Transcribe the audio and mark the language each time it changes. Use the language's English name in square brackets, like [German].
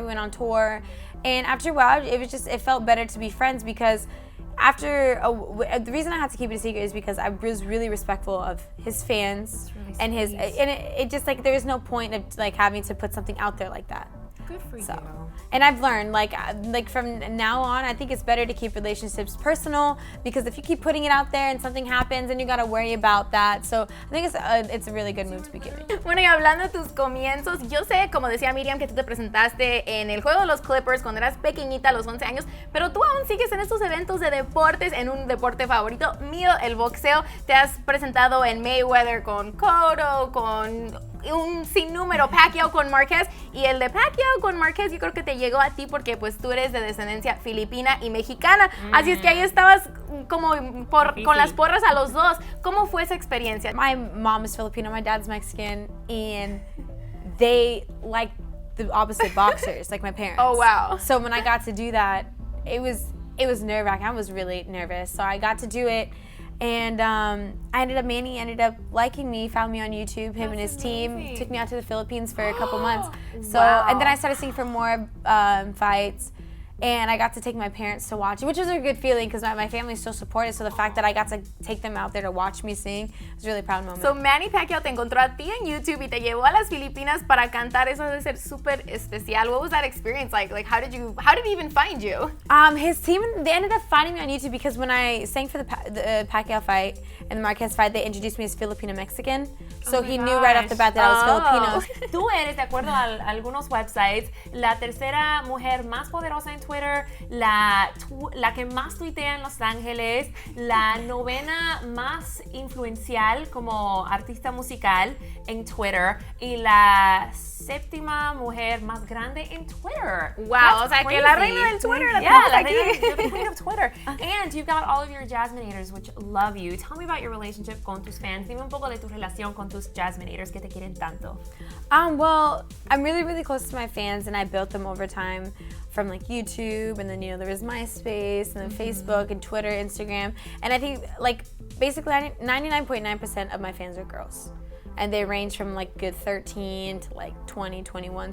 [English] We went on tour, and after a while, it felt better to be friends, because the reason I had to keep it a secret is because I was really respectful of his fans and it just like there was no point of like having to put something out there like that. Good for you. And I've learned, like from now on, I think it's better to keep relationships personal, because if you keep putting it out there and something happens, then you gotta worry about that. So I think it's a really good move to be giving. [Spanish] Bueno, y hablando de tus comienzos, yo sé, como decía Miriam, que tú te presentaste en el juego de los Clippers cuando eras pequeñita, a los 11 años, pero tú aún sigues en estos eventos de deportes, en un deporte favorito mío, el boxeo. Te has presentado en Mayweather con Cotto, con un sinnúmero, Pacquiao con Márquez, y el de Pacquiao con Márquez yo creo que te llegó a ti porque pues tú eres de descendencia filipina y mexicana, así es que ahí estabas como con las porras a los dos. ¿Cómo fue esa experiencia? [English] My mom is Filipino, my dad's Mexican, and they like the opposite boxers, like my parents. Oh wow. So when I got to do that, it was nerve-wracking. I was really nervous. So I got to do it. And Manny ended up liking me, found me on YouTube, him and his team, took me out to the Philippines for a couple months. So, and then I started seeing for more fights, and I got to take my parents to watch it, which was a good feeling because my family is so supportive. So the fact that I got to take them out there to watch me sing was a really proud moment. [Spanish] So Manny Pacquiao te encontró a ti en YouTube y te llevó a las Filipinas para cantar. Eso debe ser súper especial. [English] What was that experience like? Like, how did he even find you? His team, they ended up finding me on YouTube because when I sang for the Pacquiao fight and the Marquez fight, they introduced me as Filipino-Mexican. So he knew right off the bat that I was Filipino. [Spanish] Tú eres, de acuerdo a algunos websites, la tercera mujer más poderosa en Twitter, la que más tuitea en Los Ángeles, la novena más influencial como artista musical en Twitter y la séptima mujer más grande en Twitter. Wow, o sea que la reina del Twitter la tenemos aquí. [English] You're the queen of Twitter. And you've got all of your Jasminators, which love you. Tell me about your relationship con tus fans. [Spanish] Dime un poco de tu relación con tus Jasminators que te quieren tanto. [English] Well, I'm really, really close to my fans, and I built them over time from like YouTube, and then there was MySpace, and then Facebook, and Twitter, Instagram, and I think like basically 99.9% of my fans are girls. And they range from like good 13 to like 20, 21.